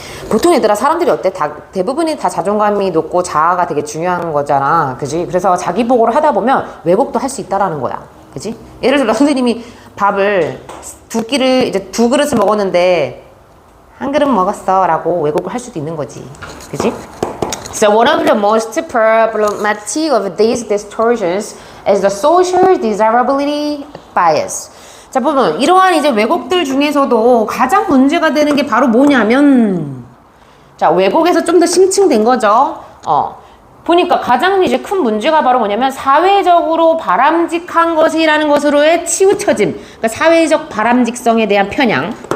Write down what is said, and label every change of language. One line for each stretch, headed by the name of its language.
Korean: 보통 얘들아 사람들이 어때? 대부분이 다 자존감이 높고 자아가 되게 중요한 거잖아. 그지? 그래서 자기 보고를 하다 보면 왜곡도 할 수 있다라는 거야. 그지? 예를 들어 선생님이 밥을 두 그릇을 먹었는데 한 그릇 먹었어 라고 왜곡을 할 수도 있는 거지. 그지?
English: So one of the most problematic of these distortions is the social desirability bias.
Korean: 자, 보면 이러한 이제 왜곡들 중에서도 가장 문제가 되는 게 바로 뭐냐면, 자, 왜곡에서 좀 더 심층된 거죠. 보니까 가장 이제 큰 문제가 바로 뭐냐면 사회적으로 바람직한 것이라는 것으로의 치우쳐짐. 그러니까 사회적 바람직성에 대한 편향.